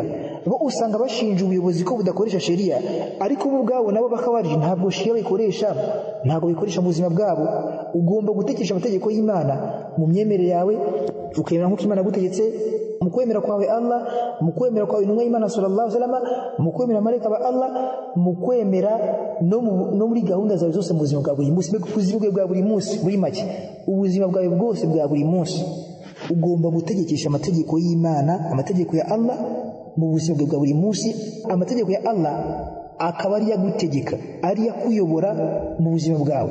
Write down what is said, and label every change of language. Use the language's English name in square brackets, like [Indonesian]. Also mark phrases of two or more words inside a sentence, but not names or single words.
[Kinyarwanda] Bo usanga bashinja ubuyobozi ko budakoresha sheria, ariko bo ubwabo nabo bakhawariji ntabwo sheria bayikoresha, ntabwo bikoresha mu buzima bwabo. Ugomba gutekesha amategeko y'Imana mu myemerere yawe, ukemera nk'uko Imana yagutegetse, mu kwemera kwawe Allah, mu kwemera kwawe intumwa y'Imana [Arabic] صلى الله عليه وسلم, [Kinyarwanda] mu kwemera amareka ba Allah, mu kwemera no muri gahunda zawe zose mu buzima bwa buri munsi, ubuzima bwa buri munsi. Muri make ubuzima bwawe bwose bwa buri munsi ugomba gutegekesha amategeko y'Imana, amategeko ya Allah mu buzima bwa buri munsi. Amategeko ya Allah akaba ari yagutegeka, ari yakuyobora mu buzima bwawe.